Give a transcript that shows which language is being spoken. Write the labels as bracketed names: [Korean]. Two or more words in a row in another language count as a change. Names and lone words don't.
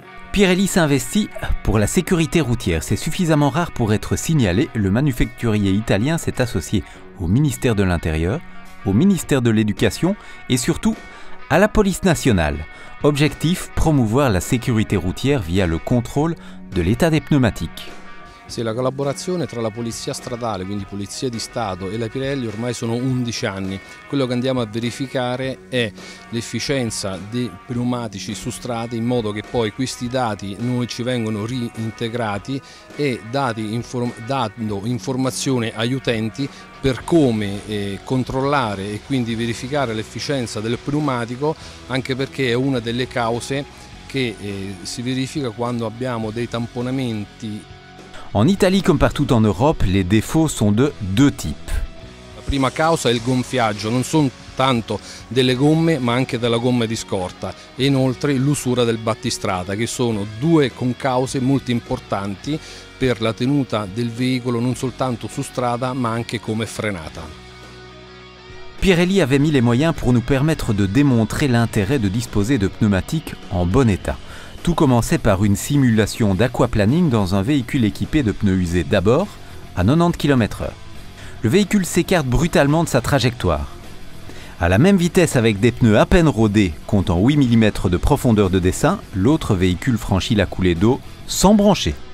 [French] Pirelli s'investit pour la sécurité routière. C'est suffisamment rare pour être signalé. Le manufacturier italien s'est associé au ministère de l'Intérieur, au ministère de l'Éducation et surtout à la police nationale. Objectif, promouvoir la sécurité routière via le contrôle de l'état des pneumatiques. [Italian] Sì, la collaborazione tra la Polizia Stradale, quindi Polizia di Stato, e la Pirelli ormai sono 11 anni. Quello che andiamo a verificare è l'efficienza dei pneumatici su strada, in modo che poi questi dati noi ci vengono reintegrati e dando informazione agli utenti per come controllare e quindi verificare l'efficienza del pneumatico, anche perché è una delle cause che si verifica quando abbiamo dei tamponamenti. [French] En Italie comme partout en Europe, les défauts sont de deux types. [Italian] La prima causa è il gonfiaggio, non sono tanto delle gomme ma anche della gomma di scorta, e inoltre l'usura del battistrada, che sono due concause molto importanti per la tenuta del veicolo non soltanto su strada ma anche come frenata. [French] Pirelli avait mis les moyens pour nous permettre de démontrer l'intérêt de disposer de pneumatiques en bon état. Tout commençait par une simulation d'aquaplaning dans un véhicule équipé de pneus usés d'abord à 90 km/h. Le véhicule s'écarte brutalement de sa trajectoire. À la même vitesse avec des pneus à peine rodés, comptant 8 mm de profondeur de dessin, l'autre véhicule franchit la coulée d'eau sans broncher.